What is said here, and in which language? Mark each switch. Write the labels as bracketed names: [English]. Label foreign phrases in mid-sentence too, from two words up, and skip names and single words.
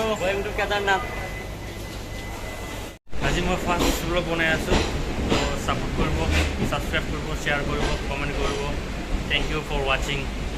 [English] Going to Kedarnath. [Assamese] আজি মই [English] first blog [Assamese] বনাই আছো তো সাপোর্ট করব সাবস্ক্রাইব করব শেয়ার করব কমেন্ট করব [English] thank you for watching